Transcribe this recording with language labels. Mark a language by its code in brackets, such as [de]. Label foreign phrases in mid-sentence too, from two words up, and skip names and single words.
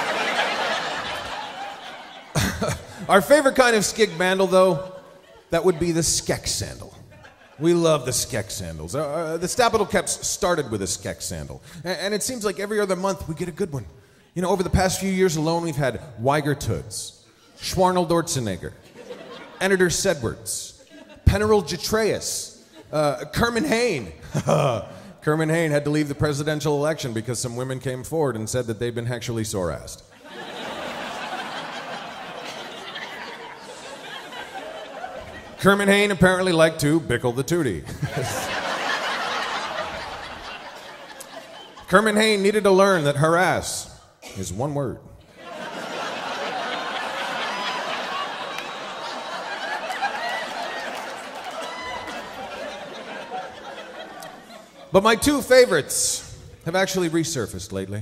[en] Our favorite kind of skig bandle, though, that would be the skek sandal. We love the skek sandals. The Stapital Keps started with a skek sandal. And it seems like every other month we get a good one. Over the past few years alone, we've had Weiger Toods, Schwarnel Dortzenegger, Editor Sedwards, Pennerel Jetreus, Kerman Hain. Kerman Hain had to leave the presidential election because some women came forward and said that they'd been actually sore-assed. Kerman Hain apparently liked to bickle the tootie. Kerman Hain needed to learn that harass is one word. But my 2 favorites have actually resurfaced lately.